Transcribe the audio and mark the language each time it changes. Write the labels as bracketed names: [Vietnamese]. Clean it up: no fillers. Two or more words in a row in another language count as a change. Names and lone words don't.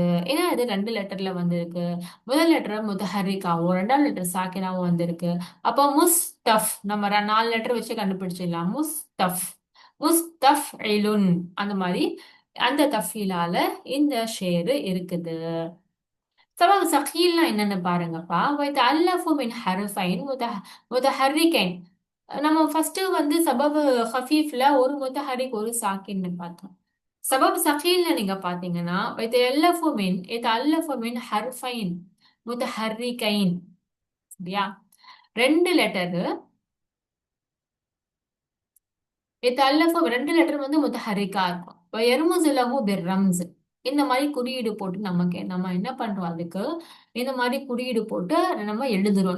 [Tamil] ஏன்னா இது ரெண்டு லெட்டர்ல வந்திருக்கு. முதல் லெட்டர் முத்தஹர்ரிக்காவும் ரெண்டாவது லெட்டர் சாக்கினாவும் வந்திருக்கு. அப்போ முஸ்தஃப் நம்ம நாலு லெட்டர் வச்சு கண்டுபிடிச்சிடலாம். முஸ்தஃப்இலுன், அந்த மாதிரி அந்த தஃபீலால இந்த ஷேர் இருக்குது. [Arabic] طبعا ثقيلنا [Tamil] என்னன்னு பாருங்கப்பா. [Arabic] ويتألف من حرفين متحركين. [Tamil] நம்ம ஃபர்ஸ்ட் வந்து [Arabic] سبب خفيف [Tamil] ஒரு முத்தஹரிக் ஒரு சாக்கின்னு பார்த்தோம். [Arabic] سبب ثقيل [Tamil] நீங்க பாத்தீங்கன்னா [Arabic] يتألف من حرفين متحركين, [Tamil] சரியா? ரெண்டு லெட்டர் ரெண்டு லெட்டர் வந்து முத்தஹரிக்கா இருக்கும். [Arabic] يرمز له بالرمز, [Tamil] இந்த மாதிரி குறியீடு போட்டு நமக்கு நம்ம என்ன பண்றோம், அதுக்கு இந்த மாதிரி குறியீடு போட்டு நம்ம எழுதுறோம்.